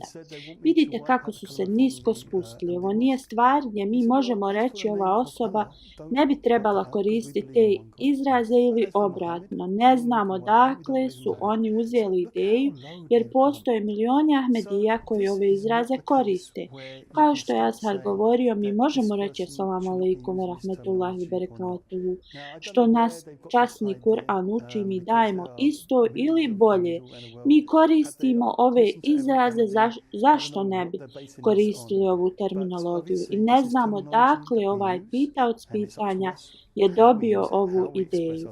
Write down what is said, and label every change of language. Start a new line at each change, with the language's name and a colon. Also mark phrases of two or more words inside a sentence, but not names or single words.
Bosnian: Vidite kako su se nisko spustili. Ovo nije stvar gdje mi možemo reći ova osoba ne bi trebala koristiti te izraze ili obratno. Ne znamo odakle su oni uzeli ideju jer postoje milioni Ahmedija koji ove izraze koriste. Kao što je Azhar govorio, mi možemo reći
Arabic: السلام عليكم ورحمة الله وبركاته,
Bosnian: što nas časni Kur'an uči, mi dajemo isto ili bolje. Mi koristimo ove izraze, zašto ne bi koristili ovu terminologiju i ne znamo dakle ovaj pitaoc pitanja je dobio ovu ideju.